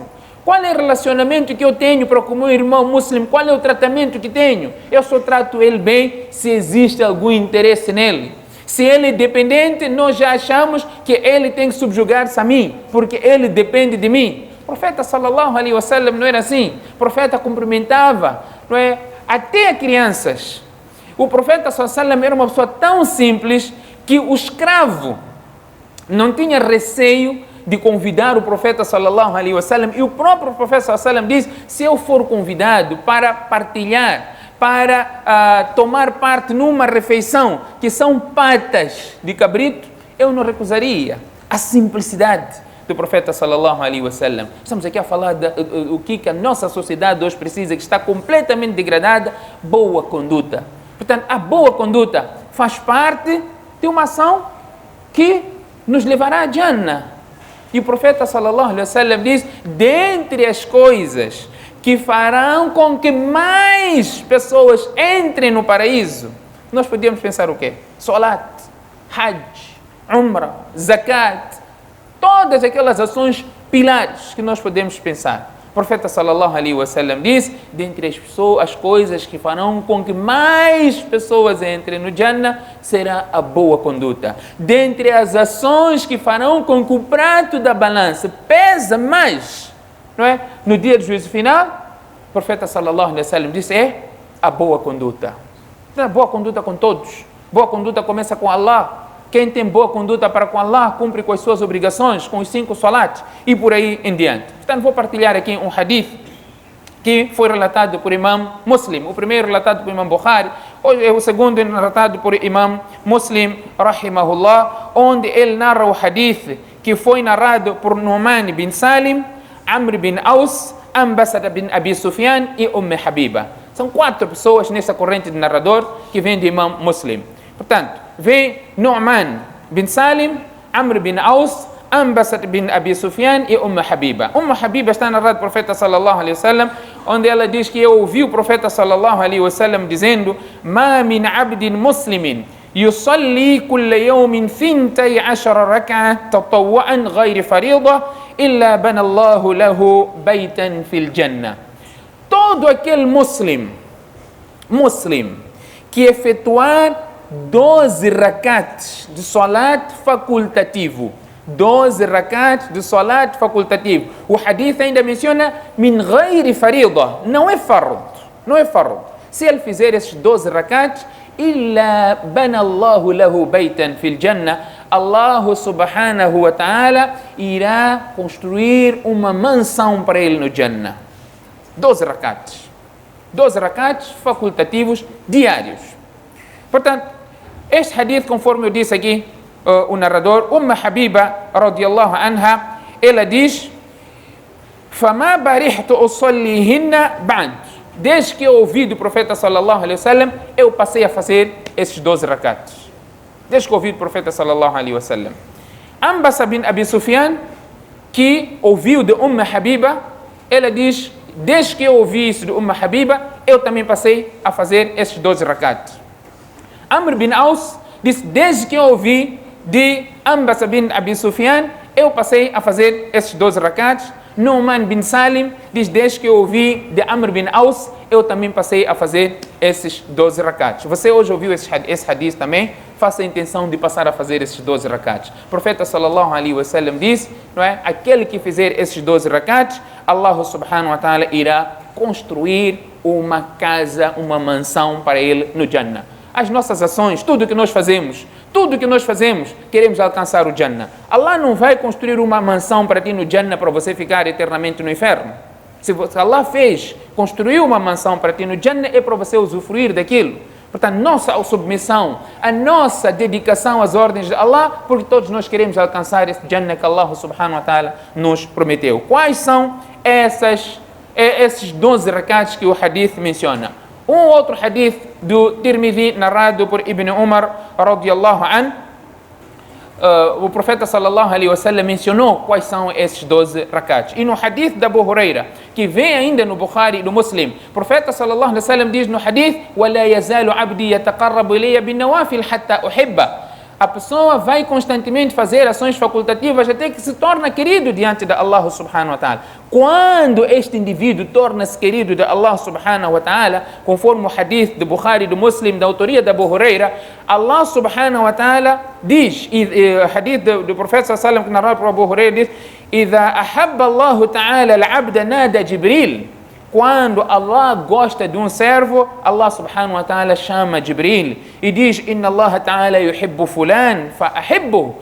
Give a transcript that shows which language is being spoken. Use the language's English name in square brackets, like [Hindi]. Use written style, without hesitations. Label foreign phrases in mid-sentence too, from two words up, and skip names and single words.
[Portuguese] Qual é o relacionamento que eu tenho para com o meu irmão muçulmano? Qual é o tratamento que tenho? Eu só trato ele bem se existe algum interesse nele. Se ele é dependente, nós já achamos que ele tem que subjugar-se a mim, porque ele depende de mim. O profeta [Arabic] صلى الله عليه وسلم [Portuguese] não era assim. O profeta cumprimentava, não é? Até crianças. O profeta [Arabic] صلى الله عليه وسلم [Portuguese] era uma pessoa tão simples que o escravo não tinha receio de convidar o profeta [Arabic] صلى الله عليه وسلم, [Portuguese] e o próprio profeta [Arabic] صلى الله عليه وسلم [Portuguese] diz: se eu for convidado para partilhar, para tomar parte numa refeição que são patas de cabrito, eu não recusaria. A simplicidade do profeta [Arabic] صلى الله عليه وسلم. [Portuguese] Estamos aqui a falar do que a nossa sociedade hoje precisa, que está completamente degradada, boa conduta. Portanto, a boa conduta faz parte de uma ação que nos levará a Jannah. E o profeta [Arabic] صلى الله عليه وسلم [Portuguese] diz, dentre as coisas que farão com que mais pessoas entrem no paraíso, nós podíamos pensar o quê? Salat, Hajj, Umrah, Zakat, todas aquelas ações pilares que nós podemos pensar. O profeta [Arabic] صلى الله عليه وسلم [Portuguese] diz, dentre as coisas que farão com que mais pessoas entrem no Jannah, será a boa conduta. Dentre as ações que farão com que o prato da balança pesa mais, não é? No dia do juízo final, o profeta [Arabic] صلى الله عليه وسلم [Portuguese] diz, é a boa conduta. Então, a boa conduta com todos. Boa conduta começa com Allah. Quem tem boa conduta para com Allah, cumpre com as suas obrigações, com os 5 salat e por aí em diante. Portanto, vou partilhar aqui um hadith que foi relatado por Imam Muslim. O primeiro relatado por Imam Bukhari, o segundo relatado por Imam Muslim, rahimahullah, onde ele narra o hadith que foi narrado por Nu'man bin Salim, Amr bin Aus, Ambasada bin Abi Sufyan e Habiba. São 4 pessoas nessa corrente de narrador que vem de Imam Muslim. Portanto, vem Nu'man bin Salim, Amr bin Aus, Ambasad bin Abi Sufyan e Habiba. Habiba está narrado do profeta [Arabic] صلى الله عليه وسلم, [Portuguese] onde ela diz que eu ouvi o profeta [Arabic] صلى الله عليه وسلم dizendo: "ما من عبد مسلم يصلي كل يوم 12 ركعة تطوعا غير فريضة إلا بنى الله له بيتا في الجنة." [Portuguese] Todo aquele muslim que efetuar 12 rakats de salat facultativo. 12 rakats de salat facultativo. O hadith ainda menciona [Arabic] من غير فريضة. [Portuguese] Não é fard. Se ele fizer esses 12 rakats, [Arabic] إلا بنى الله له بيتا في الجنة, [Portuguese] Allah [Arabic] سبحانه وتعالى [Portuguese] irá construir uma mansão para ele no Jannah. 12 rakats. 12 rakats facultativos diários. Portanto, este hadith, conforme eu disse aqui, o narrador, Habiba, [Arabic] رضي الله عنها, [Portuguese] ela diz: [Arabic] "فما برحت أصليهن بعد." [Portuguese] Desde que eu ouvi do profeta [Arabic] صلى الله عليه وسلم, [Portuguese] eu passei a fazer esses 12 rakats. Desde que eu ouvi do profeta [Arabic] صلى الله عليه وسلم. [Portuguese] Ambasa bin Abi Sufyan, que ouviu de Habiba, ela diz: desde que eu ouvi isso de Habiba, eu também passei a fazer esses 12 rakats. Amr bin Aus diz, desde que eu ouvi de Ambasa bin Abi Sufyan, eu passei a fazer esses 12 rakats. Nu'man bin Salim diz, desde que eu ouvi de Amr bin Aus, eu também passei a fazer esses 12 rakats. Você hoje ouviu esse hadith também? Faça a intenção de passar a fazer esses 12 rakats. O profeta [Arabic] صلى الله عليه وسلم [Portuguese] diz, não é? Aquele que fizer esses 12 rakats, Allah [Arabic] سبحانه وتعالى [Portuguese] irá construir uma casa, uma mansão para ele no Jannah. As nossas ações, tudo que nós fazemos, queremos alcançar o Jannah. Allah não vai construir uma mansão para ti no Jannah para você ficar eternamente no inferno. Se Allah construiu uma mansão para ti no Jannah, é para você usufruir daquilo. Portanto, nossa submissão, a nossa dedicação às ordens de Allah, porque todos nós queremos alcançar esse Jannah que Allah [Arabic] سبحانه وتعالى [Portuguese] nos prometeu. Quais são esses 12 rakats que o hadith menciona? Um outro hadith do Tirmidhi, narrado por Ibn Umar, [Arabic] رضي الله عن, [Portuguese] o profeta [Arabic] صلى الله عليه وسلم [Portuguese] mencionou quais são esses 12 rakats. E no hadith da Abu Huraira, que vem ainda no Bukhari e no Muslim, o profeta [Arabic] صلى الله عليه وسلم [Portuguese] diz no hadith: [Arabic] وَلَا يَزَالُ عَبْدِي يَتَقَرَّبُ إِلَيَّ بِالنَّوَافِلِ حَتَّى أُحِبَّهُ. [Portuguese] A pessoa vai constantemente fazer ações facultativas até que se torna querido diante de Allah [Arabic] سبحانه وتعالى. [Portuguese] Quando este indivíduo torna-se querido de Allah [Arabic] سبحانه وتعالى, [Portuguese] conforme o hadith do Bukhari e do Muslim, da autoria da Abu Huraira, Allah [Arabic] سبحانه وتعالى [Portuguese] diz, e o hadith do profeta [Arabic] صلى الله عليه وسلم [Portuguese] que narrado por Abu Huraira diz: [Arabic] إِذَا أَحَبَّ اللَّهُ تَعَالَى الْعَبْدَ نَادَى جِبْرِيلٌ. [Portuguese] Quando Allah gosta de um servo, Allah [Arabic] سبحانه وتعالى [Portuguese] chama Jibril e diz: [Arabic] إن الله تعالى يحب فلانا فأحبه.